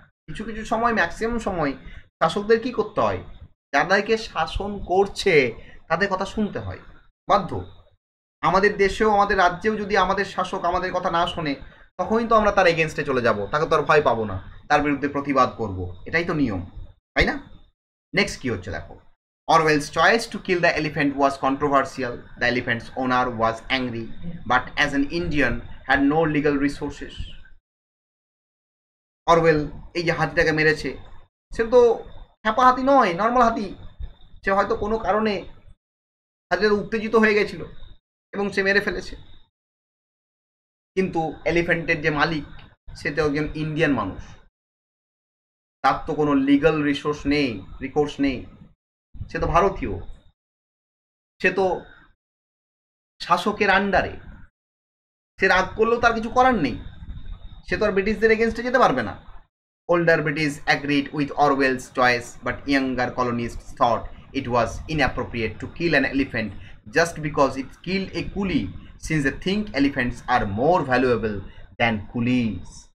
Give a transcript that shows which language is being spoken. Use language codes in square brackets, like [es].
[bn] কিছু কিছু সময়, ম্যাক্সিমাম সময় শাসকদের কি করতে হয়, যাদেরকে শাসন করছে তাদের কথা শুনতে হয়, বাধ্য। আমাদের দেশেও আমাদের রাজ্যেও যদি আমাদের শাসক আমাদের কথা না শোনে, তখনই তো আমরা তার এগেনস্টে চলে যাব, তাকে তো আর ভয় পাবো না, তার বিরুদ্ধে প্রতিবাদ করব, এটাই তো নিয়ম, তাই না? নেক্সট কি হচ্ছে দেখো, [en] Orwell's choice to kill the elephant was controversial. The elephant's owner was angry, but as an Indian had no legal resources. [bn] Orwell এই যে হাতিটাকে মেরেছে, সে তো খ্যাপা হাতি নয়, নর্মাল হাতি। সে হয়তো কোনো কারণে হাতিটা উত্তেজিত হয়ে গেছিল এবং সে মেরে ফেলেছে। কিন্তু এলিফ্যান্টের যে মালিক, সে তো একজন ইন্ডিয়ান মানুষ, তার তো কোনো লিগাল রিকোর্স নেই, সে তো ভারতীয়, সে তো শাসকের আন্ডারে, সে রাগ করলেও তার কিছু করার নেই, সে তো আর ব্রিটিশদের এগেনস্টে যেতে পারবে না। [en] Older British agreed with Orwell's choice, but younger colonists thought it was inappropriate to kill an elephant just because it killed a coolie, since they think elephants are more valuable than coolies.